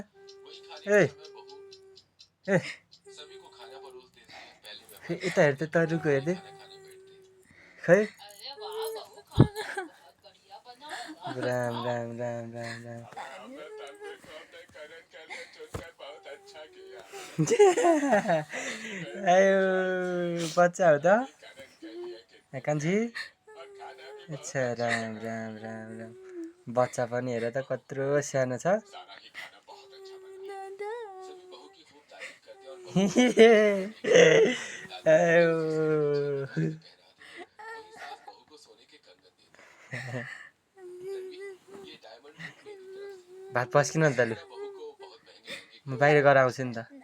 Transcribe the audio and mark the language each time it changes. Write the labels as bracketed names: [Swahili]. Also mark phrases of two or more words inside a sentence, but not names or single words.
[Nepali] ए ए यता हेर त तरुको हेर्दै खै। राम राम राम राम राम। आयो बच्चा हो त कान्छी। अच्छा राम राम राम राम। बच्चा पनि हेर त कत्रो सानो छ। भात पस्किन नि त लु, म बाहिर गएर आउँछु नि त।